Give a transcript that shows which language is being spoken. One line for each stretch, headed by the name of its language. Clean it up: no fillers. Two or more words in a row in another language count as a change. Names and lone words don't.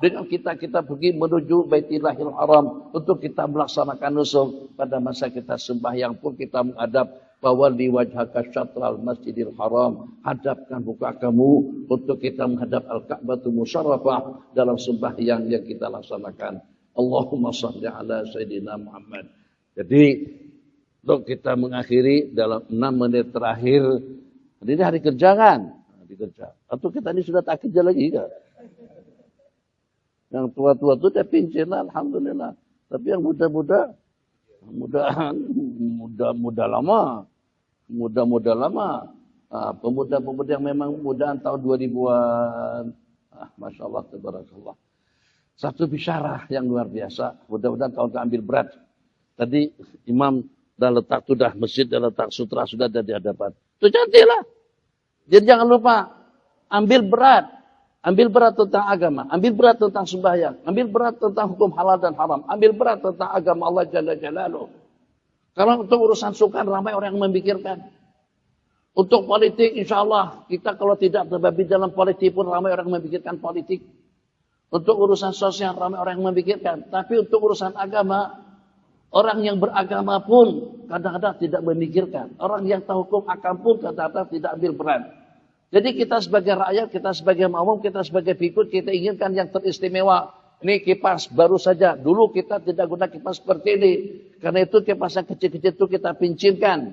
Malay: Dengan kita pergi menuju Baitillahil Haram untuk kita melaksanakan nusuk. Pada masa kita sembahyang pun kita menghadap
Arabic: فول وجهك شطر المسجد الحرام.
Malay: Hadapkan muka kamu untuk kita menghadap Al-Ka'batul Musyarrafah dalam sembahyang yang kita laksanakan.
Arabic: اللهم صل على سيدنا محمد.
Malay: Jadi untuk kita mengakhiri dalam 6 menit terakhir. Ini hari kerja kan? Hari kerja. Atau kita ini sudah tak kerja lagi kan? Yang tua-tua itu dia pincin, alhamdulillah. Tapi yang muda-muda lama. Muda-muda lama. Pemuda-pemuda yang memang mudaan tahun 2000-an.
Arabic: ما شاء الله تبارك الله.
Malay: Satu bisyarah yang luar biasa. Mudah-mudahan kau tak ambil berat. Tadi imam dah letak sudah masjid, dah letak sutra sudah ada di hadapan. Itu cantiklah. Jadi jangan lupa ambil berat. Ambil berat tentang agama, ambil berat tentang sembahyang, ambil berat tentang hukum halal dan haram, ambil berat tentang agama Allah
Arabic: جل جلاله.
Malay: Karena untuk urusan sukan ramai orang yang memikirkan. Untuk politik
Arabic: إن شاء الله
Malay: kita kalau tidak terbabi dalam politik pun ramai orang memikirkan politik. Untuk urusan sosial ramai orang yang memikirkan. Tapi untuk urusan agama, orang yang beragama pun kadang-kadang tidak memikirkan. Orang yang tahu hukum akam pun kadang-kadang tidak ambil berat. Jadi kita sebagai rakyat, kita sebagai makmum, kita sebagai pengikut, kita inginkan yang teristimewa. Ini kipas baru saja. Dulu kita tidak guna kipas seperti ini. Karena itu kipas yang kecil-kecil itu kita pincinkan.